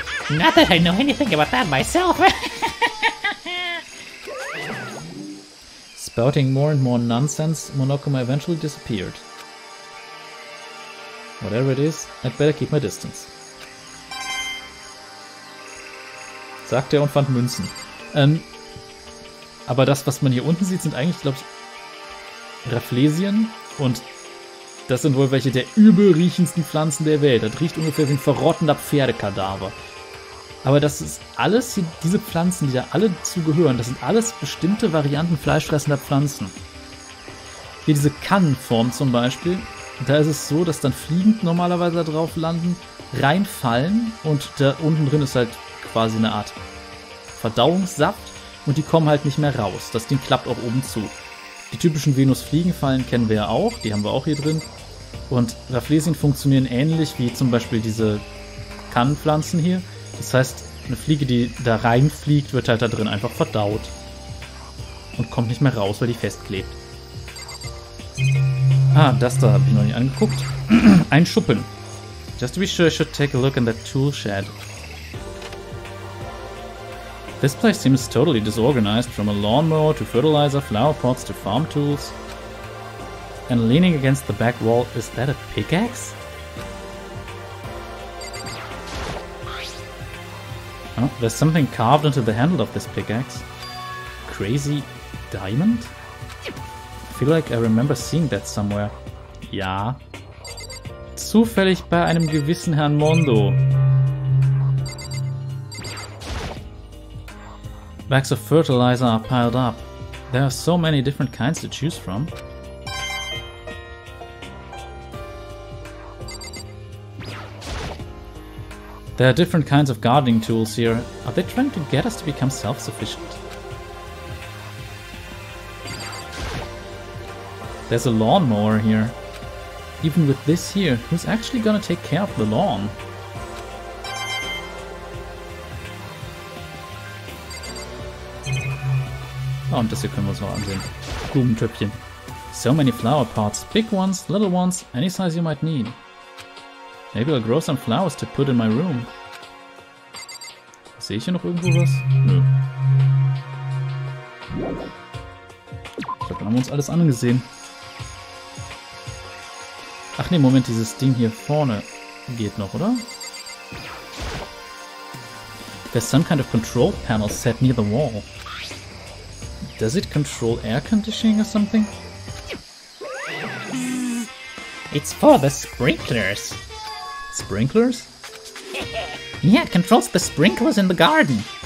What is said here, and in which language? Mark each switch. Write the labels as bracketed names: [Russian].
[English] Not that I know anything about that myself. Spouting more and more nonsense, Monokuma eventually disappeared. Whatever it is, I'd better keep my distance. [German] Sagte er und fand Münzen. Aber das, was man hier unten sieht, sind eigentlich, glaube ich, Rafflesien. Und das sind wohl welche der übelriechendsten Pflanzen der Welt. Das riecht ungefähr wie ein verrottender Pferdekadaver. Aber das ist alles, hier, diese Pflanzen, die da alle zugehören, das sind alles bestimmte Varianten fleischfressender Pflanzen. Hier diese Kannenform zum Beispiel, da ist es so, dass dann fliegend normalerweise da drauf landen, reinfallen und da unten drin ist halt quasi eine Art Verdauungssaft und die kommen halt nicht mehr raus. Das Ding klappt auch oben zu. Die typischen Venusfliegenfallen kennen wir ja auch, die haben wir auch hier drin. Und Rafflesien funktionieren ähnlich wie zum Beispiel diese Kannenpflanzen hier. Das heißt, eine Fliege, die da reinfliegt, wird halt da drin einfach verdaut. Und kommt nicht mehr raus, weil die festklebt. Ah, das da habe ich noch nicht angeguckt. Ein Schuppen. [English] Just to be sure, I should take a look in that tool shed. This place seems totally disorganized, from a lawnmower to fertilizer, flower pots to farm tools. And leaning against the back wall, is that a pickaxe? Oh, there's something carved into the handle of this pickaxe. Crazy diamond? I feel like I remember seeing that somewhere. [German] Ja. Zufällig bei einem gewissen Herrn Mondo. [English] Bags of fertilizer are piled up. There are so many different kinds to choose from. There are different kinds of gardening tools here. Are they trying to get us to become self-sufficient? There's a lawnmower here. Even with this here, who's actually gonna take care of the lawn? [German] Oh, und das hier können wir uns noch ansehen. Blumentöpfchen. [English] So many flower pots. Big ones, little ones, any size you might need. Maybe I'll grow some flowers to put in my room. [German] Sehe ich hier noch irgendwo was? Nö. Ich glaube, dann haben wir uns alles angesehen. Ach nee, Moment, dieses Ding hier vorne geht noch, oder? [English] There's some kind of control panel set near the wall. Does it control air conditioning or something? It's for the sprinklers. Sprinklers? Yeah, it controls the sprinklers in the garden.